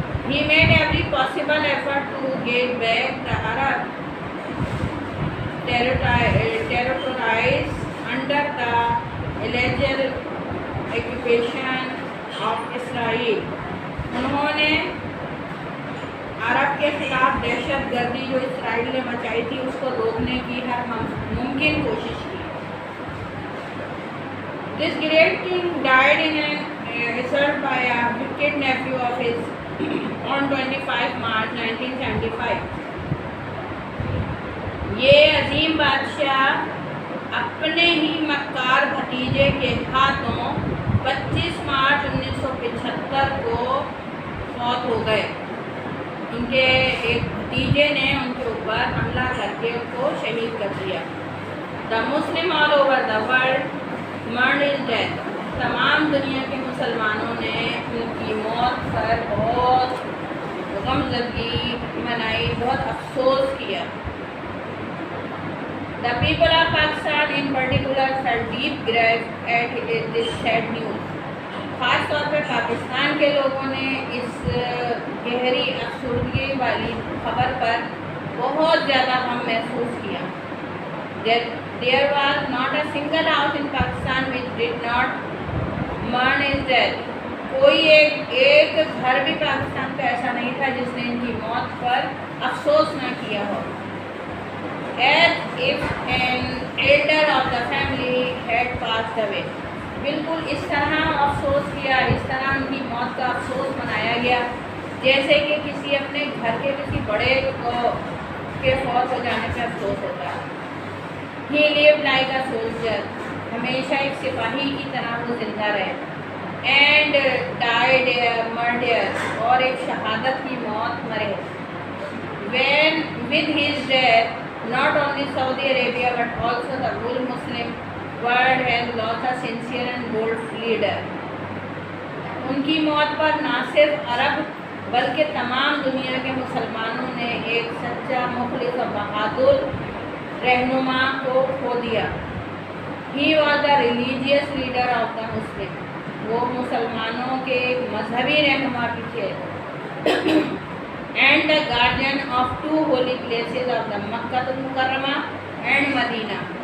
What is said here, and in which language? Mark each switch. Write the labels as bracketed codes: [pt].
[en] He made every possible effort to get back the Arab territories under the illegal occupation of Israel. [ur] انہوں نے عرب کے خلاف دہشت گردی جو اسرائیل نے مچائی تھی اس کو روکنے کی ہر ممکن کوشش کی. [en] This great king died in an assault by a wicked nephew of his on 25 March 1975. [ur] یہ عظیم بادشاہ اپنے ہی مکار بھتیجے کے ہاتھوں 25 مارچ 1975 کو فوت ہو گئے. ان کے ایک بھتیجے نے ان کے اوپر حملہ کر کے ان کو شہید کر دیا. [en] The Muslim all over the world mourned his death. [ur] تمام دنیا کے مسلمانوں نے ان کی موت پر بہت غمزدگی منائی، بہت افسوس کیا. [en] The people of Pakistan in particular felt deep grief at this sad news. [ur] خاص طور پہ پاکستان کے لوگوں نے اس گہری افسردگی والی خبر پر بہت زیادہ غم محسوس کیا. [en] There was not a single house in Pakistan which did not mourn his death. [ur] کوئی ایک گھر بھی پاکستان کا ایسا نہیں تھا جس نے ان کی موت پر افسوس نہ کیا ہو. [en] As if an elder of the family had passed away. [ur] بالکل اس طرح افسوس کیا، اس طرح ان کی موت کا افسوس منایا گیا جیسے کہ کسی اپنے گھر کے کسی بڑے کے فوت ہو جانے پہ افسوس ہوتا ہے. [en] He lived like a soldier. [ur] ہمیشہ ایک سپاہی کی طرح وہ زندہ رہے. [en] And died murder. [ur] اور ایک شہادت کی موت مرے. [en] When with his death, not only Saudi Arabia but also the whole Muslim world has lost a sincere and bold leader. [ur] ان کی موت پر نہ صرف عرب بلکہ تمام دنیا کے مسلمانوں نے ایک سچا مخلص و بہادر رہنما کو کھو دیا. [en] He was the religious leader of the Muslim. [ur] وہ مسلمانوں کے ایک مذہبی رہنما بھی تھے. [en] And the guardian of two holy places of the Makkah al Mukarramah and Madinah.